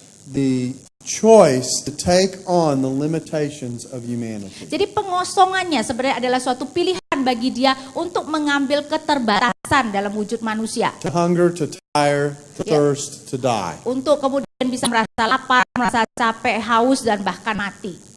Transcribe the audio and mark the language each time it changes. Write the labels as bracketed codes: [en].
[en] The choice to take on the limitations of humanity. [id] Jadi pengosongannya sebenarnya adalah suatu pilihan bagi dia untuk mengambil keterbatasan dalam wujud manusia. [en] To hunger, to tire, to thirst, to die. [id] Untuk kemudian bisa merasa lapar, merasa capek, haus, dan bahkan mati.